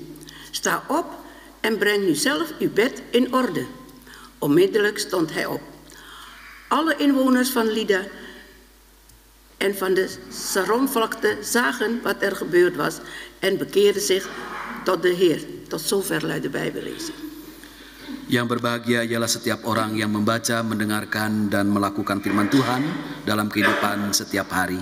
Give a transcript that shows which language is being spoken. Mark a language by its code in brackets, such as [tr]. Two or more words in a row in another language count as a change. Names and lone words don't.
[nl] Sta op en breng nu zelf uw bed in orde. Onmiddellijk stond hij op. Alle inwoners van Lida en van de Saronvlakte zagen wat er gebeurd was en bekeerden zich tot de Heer. Tot zover luidt de Bijbellezing. [id] Yang berbahagia ialah setiap orang yang membaca, mendengarkan, dan melakukan firman Tuhan dalam kehidupan setiap hari.